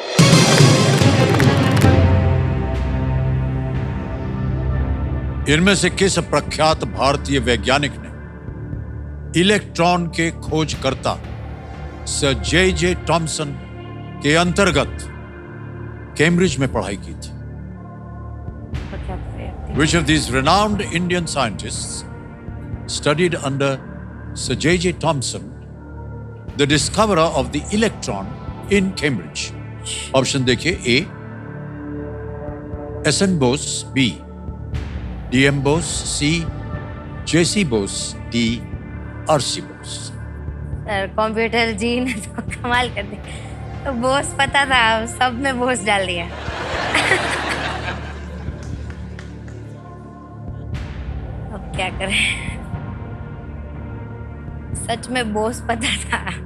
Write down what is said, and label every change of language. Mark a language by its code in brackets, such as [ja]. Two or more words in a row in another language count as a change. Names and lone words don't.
[hi] इनमें से किस प्रख्यात भारतीय वैज्ञानिक ने इलेक्ट्रॉन के खोजकर्ता सर जे टॉमसन के अंतर्गत कैम्ब्रिज में पढ़ाई की थी? [en] Which of these renowned Indian scientists studied under Sir J.J. Thomson, the discoverer of the electron in Cambridge? [hi] Option देखिए: A. S.N. Bose, B. D.M. Bose, C. J.C. Bose, D. R.C. Bose. सर कंप्यूटर जी ने तो कमाल कर दिया। तो बोस पता था, सब में बोस डाल दिया। अब क्या करें? सच में बोस पता था।